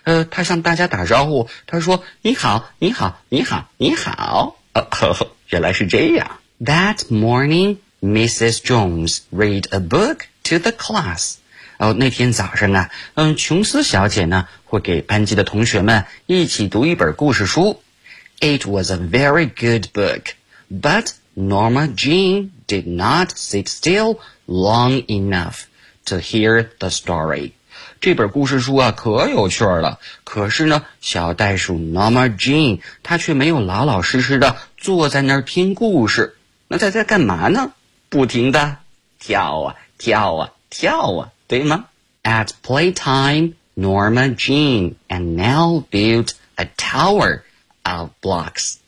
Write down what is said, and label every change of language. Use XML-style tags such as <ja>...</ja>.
<zh>她向大家打招呼，她说，你好你好你好你好。原来是这样。</zh> <en>That morning, Mrs. Jones read a book to the class.</en> <zh>哦，那天早上啊，琼斯小姐呢，会给班级的同学们一起读一本故事书。</zh> <en>It was a very good book, but Norma Jean did not sit still long enough to hear the story.</en> <zh>这本故事书啊，可有趣了。可是呢，小袋鼠 Norma Jean 她却没有老老实实的坐在那儿听故事，那在这干嘛呢？不停的跳啊跳啊跳啊，对吗？</zh> <en>At playtime, Norma Jean and Nell built a tower of blocks.</en>